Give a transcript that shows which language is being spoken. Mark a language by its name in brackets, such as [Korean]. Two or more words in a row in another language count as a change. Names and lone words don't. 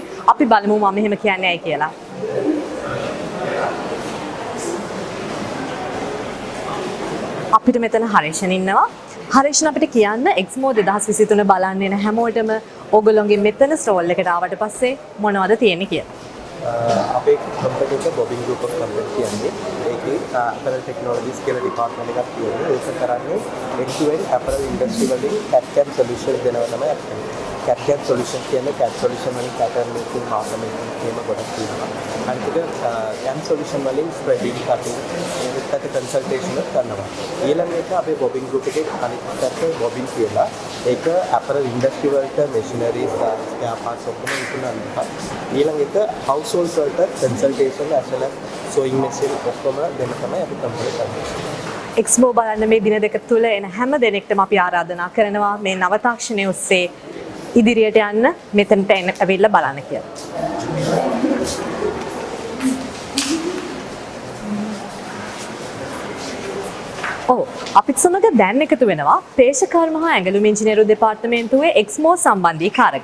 [Sinhala] අපි බලමු මම එහෙම කියන්නේ ඇයි කියලා. අපිට මෙතන හරේෂන් ඉන්නවා. හරේෂන් අපිට කියන්න EXMO 2023 බලන්න එන හැමෝටම ඕගොල්ලෝගේ මෙතන ස්ටෝල් එකට ආවට පස්සේ මොනවද තියෙන්නේ කියලා. අපේ කම්පැනි එක බොබින් ගෲප් ඔෆ් කම්පැනි කියන්නේ ඒකේ අපරල් ටෙක්නොලොජිස් කියලා ඩිපාර්ට්මන්ට් එකක් තියෙනවා. ඒක කරන්නේ [English] end-to-end apparel industry [Sinhala] වලින් [English] CAD/CAM solution [Sinhala] දෙනවා තමයි අපි කරන්නේ. [English] CAD/CAM solution [Sinhala] කියන්නේ [English] CAD solution [Sinhala] වලින් [English] pattern making, marker making [Sinhala] කියන ගොඩක් තියෙනවා. අනිත් එක [English] CAM solution [Sinhala] වලින් [English] spreading, cutting [Sinhala] ඒකට කන්සල්ටේෂන් කරනවා. ඊළඟ එක අපේ බොබින් ගෲප් එකේ අනිත් පැත්ත බොබින් කියලා. ඒක [English] apparel industry [Sinhala] වලට [English] machineries, spare parts [Sinhala] ඔක්කොම විකුණනවා. ඊළඟ එක household වලට [English] consultation as well as sewing machine [Sinhala] ඔක්කොම දෙන්න තමයි අපි කම්පැනි කරන්නේ. එක්ස්මෝ බලන්න මේ දින දෙක තුල එන හැම දෙනෙක්ටම අපි ආරාධනා කරනවා මේ නව තාක්ෂණය ඔස්සේ ඉදිරියට යන්න මෙතනට ඇවිල්ලා බලන්න කියලා. අපිත් සමග දැන් එකතු වෙනවා පේෂකර්ම හා ඇඟලුම් ඉංජිනේරු දෙපාර්තමේන්තුවේ එක්ස්මෝ සම්බන්ධීකාරක.